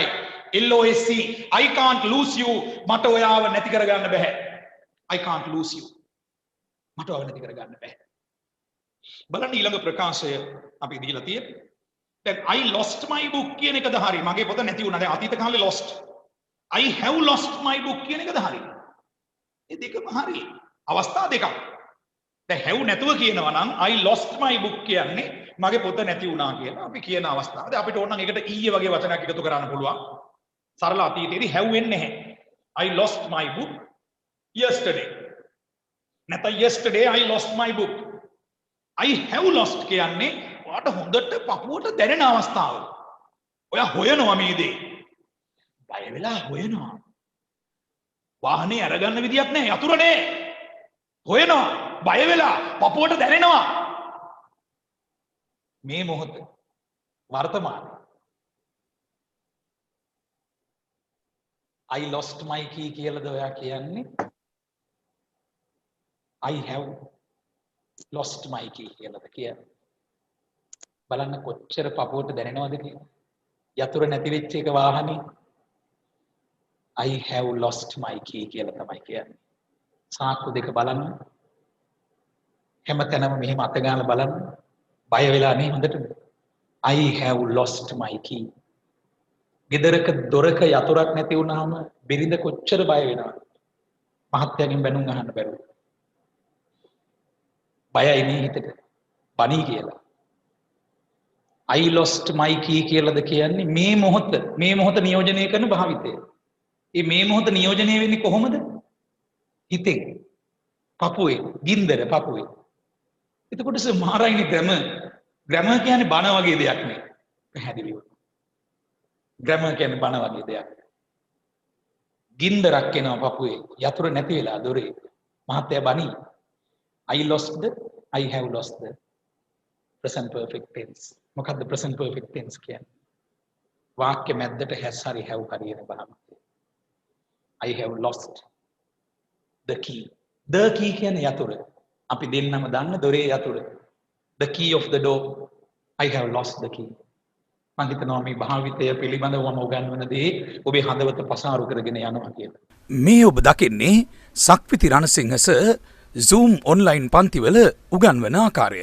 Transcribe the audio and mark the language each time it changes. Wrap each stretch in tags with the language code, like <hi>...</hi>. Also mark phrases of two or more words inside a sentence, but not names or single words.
<en>LOSC. I can't lose you.</en> <si>මට ඔයාව නැති කරගන්න බෑ.</si> <en>I can't lose you.</en> <si>මට ඔයාව නැති කරගන්න බෑ. බලන්න ඊළඟ ප්‍රකාශය අපි දීලා තියෙන්නේ. දැන්</si> <en>I lost my book</en> <si>කියන එකද හරි. මගේ පොත නැති වුණා. දැන් අතීත කාලේ lost.</si> <en>I have lost my book</en> <si>කියන එකද හරි. මේ දෙකම හරි. අවස්ථා දෙකක්. දැන් have නැතුව කියනවා නම්</si> <en>I lost my book</en> <si>කියන්නේ මගේ පොත නැති වුණා කියලා අපි කියන අවස්ථාව. දැන් අපිට ඕන නම් ඒකට ඊයේ වගේ වචනයක් එකතු කරන්න පුළුවන්. සරල අතීතයේදී have වෙන්නේ නැහැ.</si> <en>I lost my book yesterday. නැත්නම් yesterday I lost my book. I have lost</en> <si>කියන්නේ ඔයාට හොඳට පපුවට දැනෙන අවස්ථාව. ඔයා හොයනවා මේ දේ. බය වෙලා හොයනවා. වාහනේ අරගන්න විදියක් නැහැ. යතුරුනේ. හොයනවා. බය වෙලා පපුවට දැනෙනවා. මේ මොහොත වර්තමානයේ</si> <en>I lost my key</en> <si>කියලාද ඔයා කියන්නේ?</si> <en>I have lost my key</en> <si>කියලාද කියන්නේ? බලන්න කොච්චර පපුවට දැනෙනවද කියලා. යතුරු නැති වෙච්ච එක වාහනේ</si> <en>I have lost my key</en> <si>කියලා තමයි කියන්නේ. සාක්කු දෙක බලන්න. හැමතැනම මෙහෙම අත ගාලා බලන්න. බය වෙලා නේ හොඳට.</si> <en>I have lost my key.</en> <si>ගෙදරක දොරක යතුරක් නැති වුණාම බිරිඳ කොච්චර බය වෙනවද? මහත්තයාගෙන් බැනුම් අහන්න බැරුව. බයයි නේ හිතට. බණී කියලා.</si> <en>I lost my key</en> <si>කියලාද කියන්නේ මේ මොහොත නියෝජනය කරන භාවිතය. මේ මොහොත නියෝජනය වෙන්නේ කොහොමද? හිතෙන්. පපුවේ, ගින්දර පපුවේ. එතකොට සමහරයිනේ ග්‍රැමර් කියන්නේ බණ වගේ දෙයක් නේ. පැහැදිලිව. ග්‍රැමර් කියන්නේ බණ වගේ දෙයක්. ගින්දරක් එනවා පපුවේ. යතුරු නැති වෙලා දොරේ. මහත්තයා බණී.</si> <en>I lost the, I have lost the present perfect tense.</en> <si>මොකද්ද</si> <en>present perfect tense</en> <si>කියන්නේ? වාක්‍ය මැද්දට has හරි have හරි එන භාවිතය.</si> <en>I have lost the key. The key</en> <si>කියන්නේ යතුරු. අපි දෙන්නම දන්න දොරේ යතුරු.</si> <en>The key of the door. I have lost the key.</en> <si>මම හිතනවා මේ භාවිතය පිළිබඳව මම උගන්වන දේ ඔබේ හදවත පසාරු කරගෙන යනවා කියලා. මේ ඔබ දකින්නේ සක්විති රණසිංහ සර් Zoom ඔන්ලයින් පන්තිවල උගන්වන ආකාරය.</si>